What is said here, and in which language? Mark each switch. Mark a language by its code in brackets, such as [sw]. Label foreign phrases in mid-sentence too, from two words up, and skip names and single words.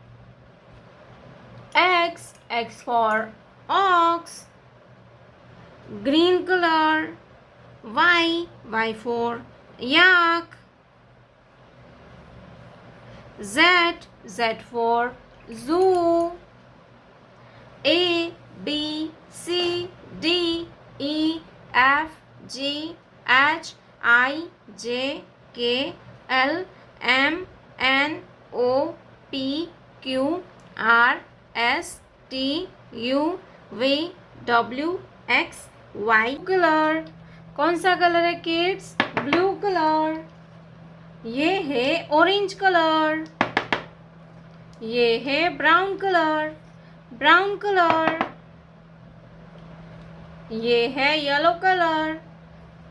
[en] X for ox. Green color. Y for yak. Z for zoo. A B C D E F G H I J K L M N O P Q R S T U V W X Y. [hi] कलर, कौन सा कलर है किड्स? [en] blue color. [hi] ये है [en] orange color. [hi] ये है [en] brown color. brown color. [hi] ये है [en] yellow color.